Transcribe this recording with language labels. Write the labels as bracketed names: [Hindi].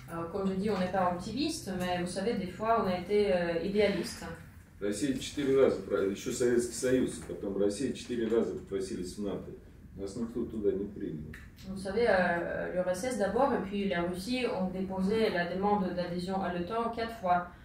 [French] Comme je dis, on n'est pas optimiste, mais vous savez, des fois, on a été idéaliste. [Russian] Россия 4 раза, еще Советский Союз, потом Россия 4 раза просились в НАТО. Нас никто туда не принял. [French] Vous savez, l'URSS d'abord, et puis la Russie ont déposé la demande d'adhésion à l'OTAN 4 fois.